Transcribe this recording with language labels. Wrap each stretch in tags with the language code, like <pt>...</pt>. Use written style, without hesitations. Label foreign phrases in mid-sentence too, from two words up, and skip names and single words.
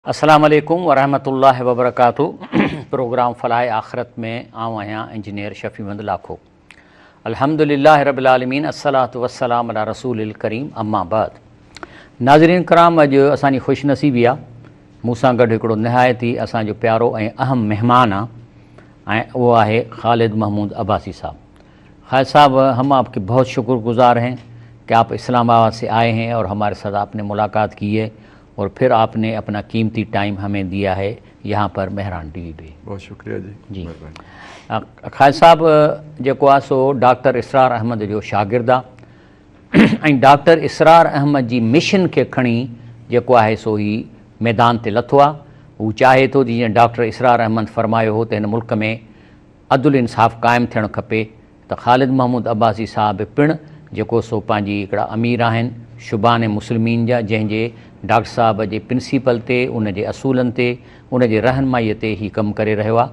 <ar>السلام عليكم ورحمة الله وبركاته.</ar> <sd>प्रोग्राम फ़लाह आख़िरत में आऊँ आहियां इंजीनियर शफ़ीमंद लाखो।</sd> <ar>الحمد لله رب العالمين، الصلاة والسلام على الرسول الكريم، أما بعد.</ar> <sd>नाज़रीन कराम, अॼु असांजी ख़ुशनसीबी आहे, मूंसां गॾु हिकिड़ो निहायती असांजो प्यारो ऐं अहम मेहमान आहे ऐं उहो आहे ख़ालिद महमूद अब्बासी साहब।</sd> <ur>خالد صاحب، ہم آپ کے بہت شکرگزار ہیں کہ آپ اسلام آباد سے آئے ہیں اور ہمارے ساتھ آپ نے ملاقات کی ہے اور پھر آپ نے اپنا قیمتی ٹائم ہمیں دیا ہے یہاں پر مہران ٹی وی پے. بہت شکریہ جی.</ur> <sd>ख़ालिद साहब जेको आहे सो डॉक्टर इसरार अहमद जो शागिर्द आहे ऐं डॉक्टर इसरार अहमद जी मिशन खे खणी जेको आहे सो ही मैदान ते लथो आहे। हू चाहे थो जीअं डॉक्टर इसरार अहमद फरमायो हो त हिन मुल्क में अदुल इंसाफ़ क़ाइमु थियणु खपे, त ख़ालिद महमूद अब्बासी साहब पिणु जेको सो पंहिंजी हिकिड़ा अमीर आहिनि शुबान मुस्लिमीन जा, जंहिंजे डॉक्टर साहब जे प्रिंसिपल ते, उन जे असूलनि ते, उन जे रहनुमाईअ ते ही कमु करे रहियो आहे।</sd>